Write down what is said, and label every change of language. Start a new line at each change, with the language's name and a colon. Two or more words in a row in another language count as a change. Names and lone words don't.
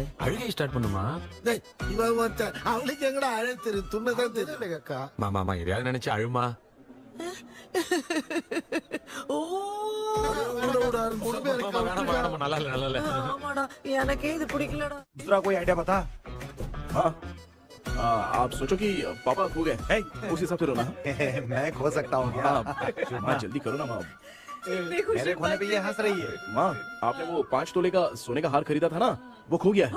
Tamil: அழுகை ஸ்டார்ட் பண்ணுமா? டேய், இவன் ஒருத்தன். அவளுக்கு எங்கடா அழ தெரியும்? துண்ணதான் தெரியல அக்கா. மாமா எதையாவது நினைச்சு அழுமா. ஓ, வேணாம், நல்லா இல்ல. ஆமாடா, எனக்கே இது பிடிக்கலடா.
Hindi: दूसरा कोई आइडिया बता। हाँ, आप सोचो कि पापा खो गए, उस हिसाब से रोना। मैं खो सकता हूँ क्या? माँ, जल्दी करो ना माँ। इतनी खुशी मेरे खोने पे ये हंस रही है। माँ, आपने वो 5 तोले का सोने का हार खरीदा था ना, वो खो गया है।